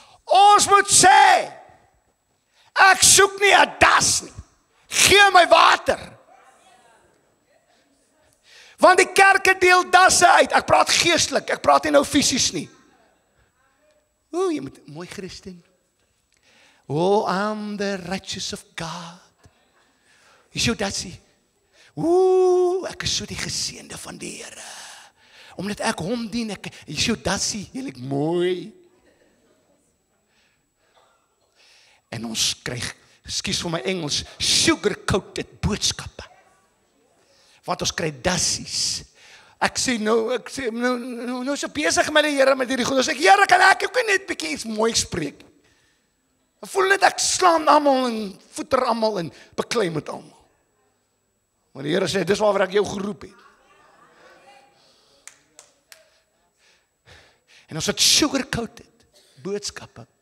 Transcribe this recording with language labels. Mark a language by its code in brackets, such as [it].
[af] Ons moet sê, ek soek nie 'n das nie. Gee my water. Want die kerke deel dasse uit. Ek praat geestelik, ek praat nie nou fisies nie. O, jy moet, mooi Christen. [en] Oh, I'm the righteous of God. [af] Is jou datsie? O, ek is so die geseënde van die Here. Omdat ek hom dien, is jou datsie, heerlik mooi. En ons krijg, ekskuus vir my Engels, sugar-coated boodskappe. Want ons kry dassies. Ek sê nou is ek besig met die Here met hierdie goed. Ons sê, Here, kan ek ook net bietjie iets mooi spreek? Ek voel net ek slaan almal en voeter almal en beklei met almal. Maar die Here sê, dis waaroor ek jou geroep het. En ons het sugar-coated boodskappe.